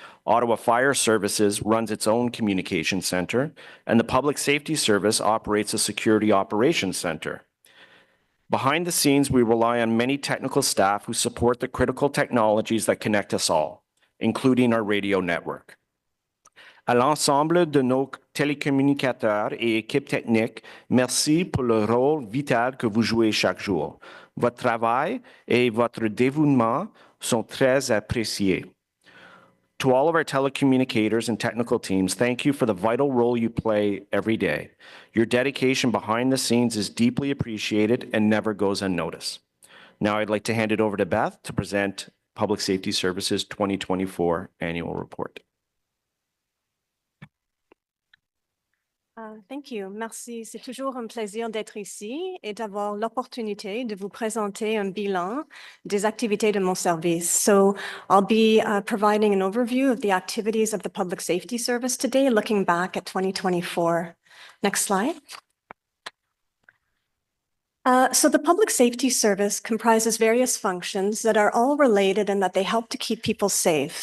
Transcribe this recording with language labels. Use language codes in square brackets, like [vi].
[en] Ottawa Fire Services runs its own communication centre, and the Public Safety Service operates a Security Operations Centre. Behind the scenes, we rely on many technical staff who support the critical technologies that connect us all, including our radio network. [fr] À l'ensemble de nos télécommunicateurs et équipes techniques, merci pour le rôle vital que vous jouez chaque jour. Votre travail et votre dévouement sont très appréciés. [en] To all of our telecommunicators and technical teams, thank you for the vital role you play every day. Your dedication behind the scenes is deeply appreciated and never goes unnoticed. Now I'd like to hand it over to Beth to present Public Safety Services 2024 Annual Report. Thank you. [fr] Merci. C'est toujours un plaisir d'être ici et d'avoir l'opportunité de vous présenter un bilan des activités de mon service. [en] So I'll be providing an overview of the activities of the Public Safety Service today, looking back at 2024. Next slide. So the Public Safety Service comprises various functions that are all related and that they help to keep people safe.